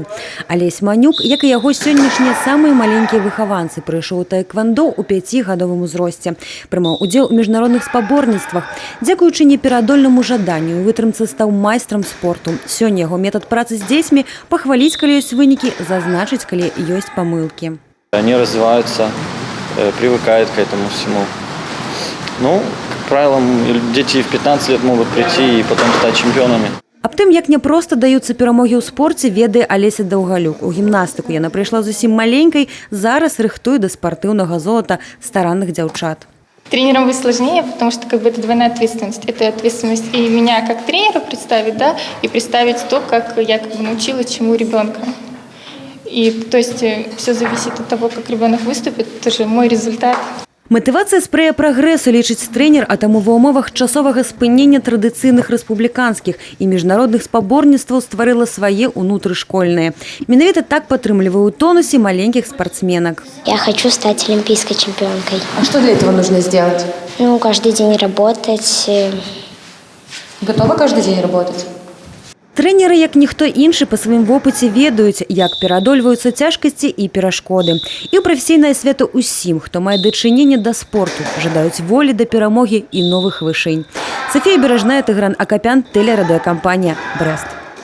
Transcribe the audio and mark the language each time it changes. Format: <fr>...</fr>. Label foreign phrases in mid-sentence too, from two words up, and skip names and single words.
<be>Алесь Манюк, як і яго сённяшнія самыя маленькія выхаванцы, прыйшоў у таэквандо ў 5гадовым узросце. Прымаў удзел у міжнародных спаборніцтвах. Дзякуючы непераадольнаму жаданню і вытрымцы стаў майстрам спорту. Сёння яго метад працы з дзецьмі – пахваліць, калі ёсць вынікі, зазначыць, калі ёсць памылкі.</be> <ru>Они развиваются, привыкают к этому всему. Ну, как правило, дети в 15 лет могут прийти и потом стать чемпионами.</ru> <be>Аб тым, як няпроста даюцца перамогі ў спорце, ведае Алеся Даўгалюк. У гімнастыку яна прыйшла зусім маленькай, зараз рыхтуе да спартыўнага золата старанных дзяўчат.</be> <ru>Тренерам быть сложнее, потому что это двойная ответственность. Это ответственность и меня как тренера представить, да, и представить то, как я научила чему ребенка. И то есть все зависит от того, как ребенок выступит, это же мой результат.</ru> <be>Матывацыя спрэя прагрэсу, лічыць трэнер, а таму ва ўмовах часовага спынення традыцыйных рэспубліканскіх і міжнародных спаборніцтваў стварыла свае ўнутрышкольныя. Менавіта так падтрымлівае ў тонусе маленькіх спортсменок.</be> <ru>Я хочу стать олимпийской чемпионкой. А что для этого нужно сделать? Ну, каждый день работать. Готова каждый день работать?</ru> <be>Трэнеры, як ніхто іншы, па сваім вопыце ведаюць, як пераадольваюцца цяжкасці і перашкоды. І ў прафесійнае свята ўсім, хто мае дачыненне да спорту, жадаюць волі да перамогі і новых вышынь. Софія Бережная, Тыгран Акапян, тэлерадыёкампанія «Брэст».</be>